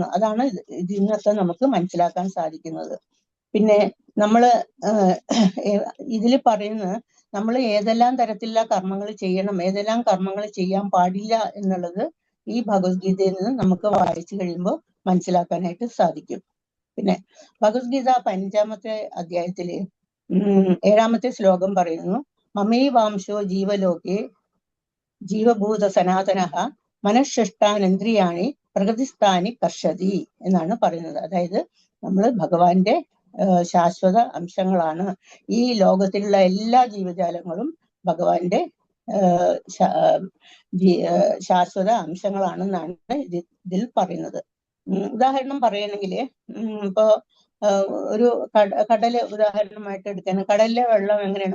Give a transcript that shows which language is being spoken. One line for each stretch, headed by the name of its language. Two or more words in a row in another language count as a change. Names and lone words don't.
Malayalam: അതാണ് ഇതിനൊക്കെ നമുക്ക് മനസ്സിലാക്കാൻ സാധിക്കുന്നത്. പിന്നെ നമ്മള് ഇതിൽ പറയുന്നത് നമ്മൾ ഏതെല്ലാം തരത്തിലുള്ള കർമ്മങ്ങൾ ചെയ്യണം, ഏതെല്ലാം കർമ്മങ്ങൾ ചെയ്യാൻ പാടില്ല എന്നുള്ളത് ഈ ഭഗവത്ഗീതയിൽ നിന്ന് നമുക്ക് വായിച്ചു കഴിയുമ്പോൾ മനസ്സിലാക്കാനായിട്ട് സാധിക്കും. പിന്നെ ഭഗവത്ഗീത 5-ാമത്തെ അധ്യായത്തില് 7-ാമത്തെ ശ്ലോകം പറയുന്നു:
Sanskrit: മമൈവാംശോ ജീവലോകെ ജീവഭൂത സനാതനഃ മനഃഷ്ഠാനേന്ദ്രിയാണി പ്രകൃതിസ്ഥാനി കർഷതി
Malayalam: എന്നാണ് പറയുന്നത്. അതായത് നമ്മൾ ഭഗവാന്റെ ശാശ്വത അംശങ്ങളാണ്. ഈ ലോകത്തിലുള്ള എല്ലാ ജീവജാലങ്ങളും ഭഗവാന്റെ ശാശ്വത അംശങ്ങളാണെന്നാണ് ഇതിൽ പറയുന്നത്. ഉദാഹരണം പറയുകയാണെങ്കിൽ ഇപ്പോ ഒരു കടല് ഉദാഹരണമായിട്ട് എടുക്കാൻ, കടലിലെ വെള്ളം എങ്ങനെയാണ്?